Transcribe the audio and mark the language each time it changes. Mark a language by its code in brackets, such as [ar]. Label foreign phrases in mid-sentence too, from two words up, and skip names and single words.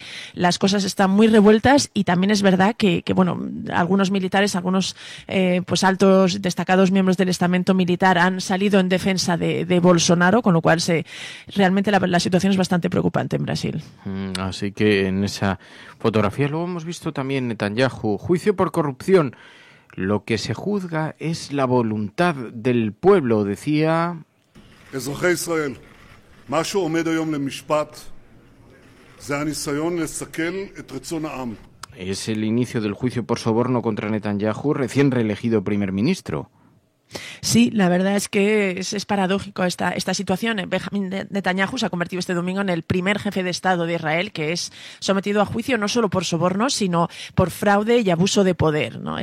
[es] Las cosas están muy revueltas y también es verdad que algunos militares, algunos pues altos destacados miembros del estamento militar han salido en defensa de Bolsonaro, con lo cual realmente la situación es bastante preocupante en Brasil. Así que en esa fotografía luego hemos visto también Netanyahu, juicio por corrupción. Lo que se juzga es la voluntad del pueblo, decía. [he] אזרחי ישראל, מה שעומד היום למשפט זה הניסיון לסכל את רצון העם. [es] Es el inicio del juicio por soborno contra Netanyahu, recién reelegido primer ministro. Sí, la verdad es que es paradójico esta situación. Benjamín Netanyahu se ha convertido este domingo en el primer jefe de Estado de Israel que es sometido a juicio no solo por soborno, sino por fraude y abuso de poder, ¿no?